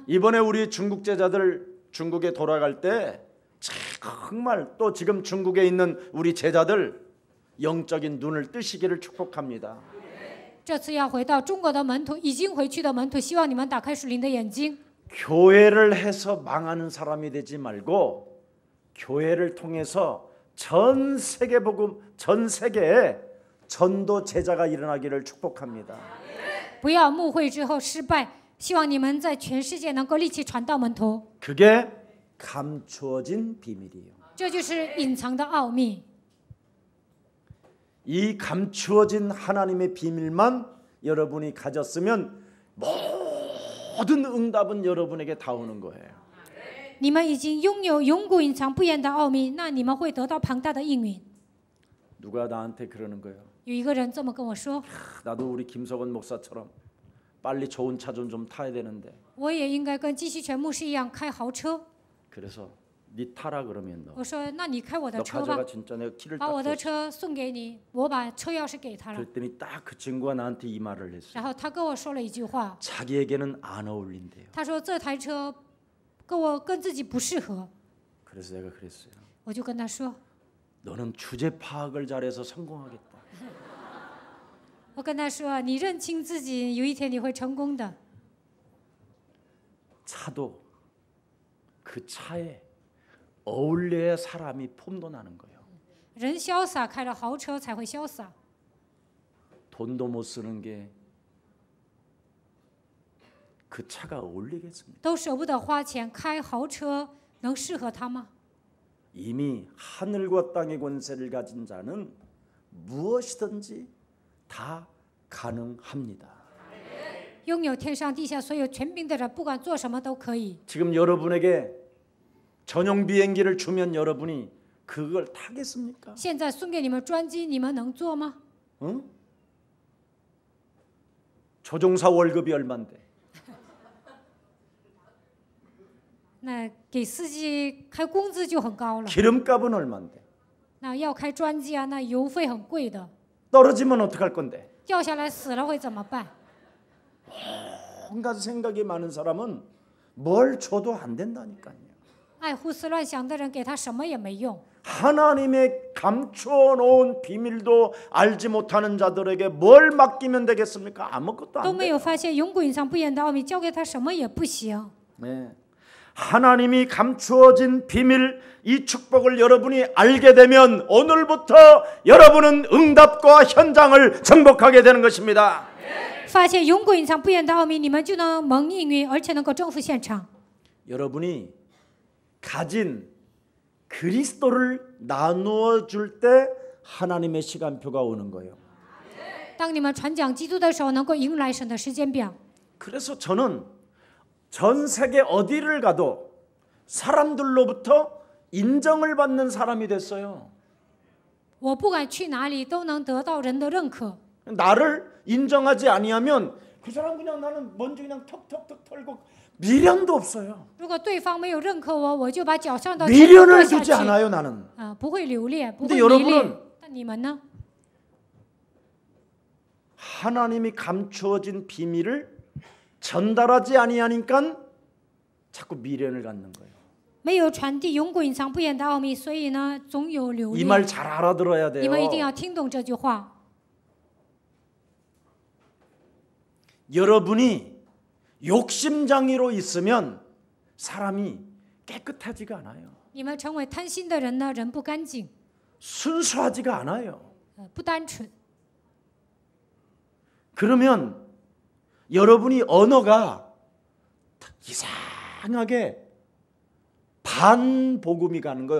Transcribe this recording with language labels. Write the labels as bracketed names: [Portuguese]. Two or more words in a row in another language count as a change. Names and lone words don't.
[Korean] 이번에 우리 중국 제자들 중국에 돌아갈 때 정말 또 지금 중국에 있는 우리 제자들 영적인 눈을 뜨시기를 축복합니다. [Chinese] 这次要回到中国的门徒，已经回去的門徒，希望你们打开属灵的眼睛。 [Korean] 교회를 해서 망하는 사람이 되지 말고 교회를 통해서 전 세계 복음 전 세계에 전도 제자가 일어나기를 축복합니다. [Chinese] 不要牧会之后失败，希望你们在全世界能够立起传道门徒。 [Korean] 그게 감추어진 비밀이에요. [Chinese] 这就是隐藏的奥秘。 [Korean] 이 감추어진 하나님의 비밀만 여러분이 가졌으면 모든 응답은 여러분에게 다 오는 거예요. [Chinese] 你们已经拥有永古隐藏不言的奥秘，那你们会得到庞大的应允。 [Korean] 누가 나한테 그러는 거예요. [Chinese] 有一个人这么跟我说， [Korean] 나도 우리 김석원 목사처럼 빨리 좋은 차 좀 타야 되는데. [Chinese] 我也应该跟季希全牧师一样开豪车。 [Korean] 그래서 네 타라 그러면 너 [Chinese] 我说，那你开我的 [Korean] 너 [Chinese] 车吧， [Korean] 가져가 진짜 내가 키를 [Chinese] 把我 [Korean] 딱 [Chinese] 的 [Korean] 줬어. [Chinese] 车送给你，我把车钥匙给他了。 [Korean] 그랬더니 딱 그 친구가 나한테 이 말을 했어. [Chinese] 然后他跟我说了一句话， [Korean] 자기에게는 안 어울린대요. [Chinese] 他说这台车跟自己不适合。 [Korean] 그래서 내가 그랬어요. [Chinese] 我就跟他说， [Korean] 너는 주제 파악을 잘해서 성공하겠다. [Chinese] 我跟他说，你认清自己，有一天你会成功的。 [Korean] 차도 그 차에 어울려야 사람이 폼도 나는 거예요. [Chinese] 人潇洒，开了豪车才会潇洒。 [Korean] 돈도 못 쓰는 게 그 차가 어울리겠습니까? [Chinese] 都舍不得花钱开豪车，能适合他吗？ [Korean] 이미 하늘과 땅의 권세를 가진 자는 무엇이든지 다 가능합니다. [Chinese] 拥有天上地下所有权柄的人，不管做什么都可以。 [Korean] 지금 여러분에게 전용 비행기를 주면 여러분이 그걸 타겠습니까? [Chinese] 现在送给你们专机，你们能坐吗？ [Korean] 응? 조종사 월급이 얼만데? [Chinese] 那给司机开工资就很高了。 [Korean] 기름값은 얼만데? [Chinese] 那要开专机啊，那油费很贵的， [Korean] 떨어지면 어떡할 건데? [Chinese] 掉下来死了会怎么办？ [Korean] 온갖 생각이 많은 사람은 뭘 줘도 안 된다니까요. [Chinese] 爱胡思乱想的人，给他什么也没用。 [Korean] 하나님의 감추어 놓은 비밀도 알지 못하는 자들에게 뭘 맡기면 되겠습니까? 아무것도 [Chinese] 都 [Korean] 안 [Chinese] 没 [Korean] 돼요. [Chinese] 有发现永古隐藏不言的奥秘，交给他什么也不行。 [Korean] 네. 하나님이 감추어진 비밀, 이 축복을 여러분이 알게 되면 오늘부터 여러분은 응답과 현장을 정복하게 되는 것입니다. [Chinese] 发现永古隐藏不言的奥秘，你们就能蒙应允，而且能够征服现场。 [Korean] 여러분이 가진 그리스도를 나누어 줄 때 하나님의 시간표가 오는 거예요. [Chinese] 当你们传讲基督的时候，能够迎来神的时间表。 [Korean] 그래서 저는 전 세계 어디를 가도 사람들로부터 인정을 받는 사람이 됐어요. [Chinese] 我不管去哪里，都能得到人的认可。 [Korean] 나를 인정하지 아니하면 그 사람 그냥 나는 먼저 그냥 턱턱턱 털고 미련도 없어요. [Chinese] 如果对方没有认可我，我就把脚上的 [Korean] 미련을 [Chinese] 下 [Korean] 두지 [Chinese] 去。 [Korean] 않아요, 나는. [Chinese] 不会留恋，不 [Korean] 근데 [Chinese] 会迷 [Korean] 여러분은 [Chinese] 恋。但你们呢？ [Korean] 하나님이 감추어진 비밀을 전달하지 아니하니까 자꾸 미련을 갖는 거예요. [Chinese] 没有传递永古隐藏不言的奥秘，所以呢，总有留 [Korean] 이 말 [Chinese] 恋。 [Korean] 잘 알아들어야 [Chinese] 你们一定 [Korean] 돼요. [Chinese] 要听懂这句话。 [Korean] 여러분이 욕심장애로 있으면 사람이 깨끗하지가 않아요. [Chinese] 你们成为贪心的人呢，人不干净， [Korean] 순수하지가 않아요. [Chinese] 不单纯。 [Korean] 그러면 여러분이 언어가 이상하게 반복음이 가는 거예요.